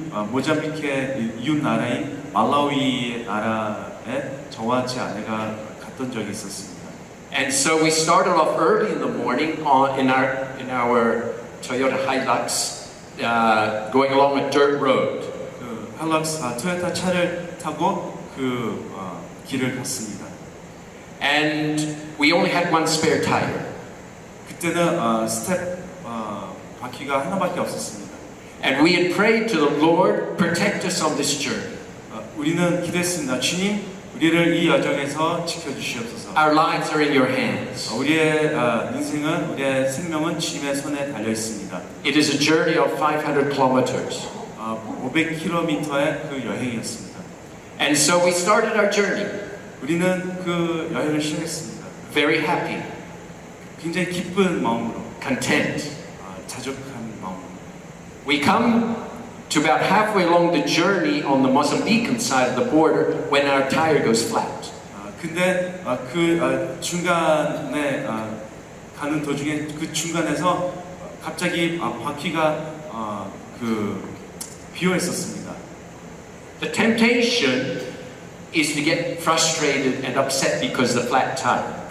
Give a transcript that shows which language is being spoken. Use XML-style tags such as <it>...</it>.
<ko>모잠비크의 이웃 나라인 말라위 나라에 저와 제 아내가 갔던 적이 있었습니다.</ko> <en>And so we started off early in the morning in our Toyota Hilux, going along a dirt road.</en> <ko>토요타 차를 타고 길을 갔습니다.</ko> <en>And we only had one spare tire.</en> <ko>그때는 스텝 바퀴가 하나밖에 없었습니다.</ko> <en>And we had prayed to the Lord, protect us on this journey.</en> <ko>우리는 기도했습니다. 주님, 우리를 이 여정에서 지켜주시옵소서.</ko> <en>Our lives are in your hands.</en> <ko>우리의 인생은, 우리의 생명은 주님의 손에 달려 있습니다.</ko> <en>It is a journey of 500 kilometers.</en> <ko>500km의 그 여행이었습니다.</ko> <en>And so we started our journey.</en> <ko>우리는 그 여행을 시작했습니다.</ko> <en>Very happy,</en> <ko>굉장히 기쁜 마음으로,</ko> <en>content.</en> <ko>자족한 마음으로.</ko> <en>We come to about halfway along the journey on the Mozambican side of the border when our tire goes flat.</en> <ko>근데 중간에 가는 도중에 그 중간에서 갑자기 바퀴가 비어 있었습니다.</ko> <en>The temptation is to get frustrated and upset because of the flat tire.</en>